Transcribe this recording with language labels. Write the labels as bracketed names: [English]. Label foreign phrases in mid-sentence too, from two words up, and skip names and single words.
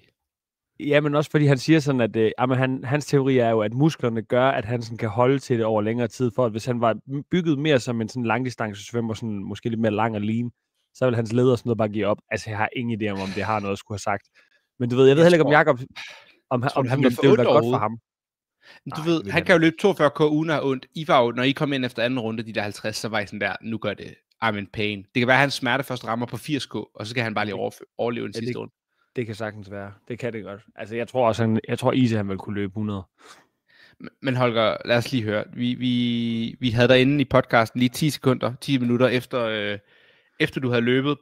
[Danish] Ja, men også fordi han siger sådan, at hans teori er jo, at musklerne gør, at han sådan kan holde til det over længere tid, for at hvis han var bygget mere som en sådan langdistancesvømmer, sådan måske lidt mere lang og lean, så vil hans leder sådan noget bare give op. Altså, jeg har ingen idé om det har noget at skulle have sagt. Men du ved, jeg ved heller ikke, om Jakob, om det vil være godt for ham. Du ved, han kan jo løbe 42k uden at have ondt. I var jo, når I kom ind efter anden runde, de der 50, så var I sådan der, nu gør det, [English] I'm in pain. [Danish] Det kan være, at hans smerte først rammer på 80k, og så kan han bare lige overleve den sidste runde. Det kan sagtens være. Det kan det godt. Altså, jeg tror også, Easy han vil kunne løbe 100. Men Holger, lad os lige høre. Vi havde derinde i podcasten lige 10 sekunder, 10 minutter efter du havde løbet.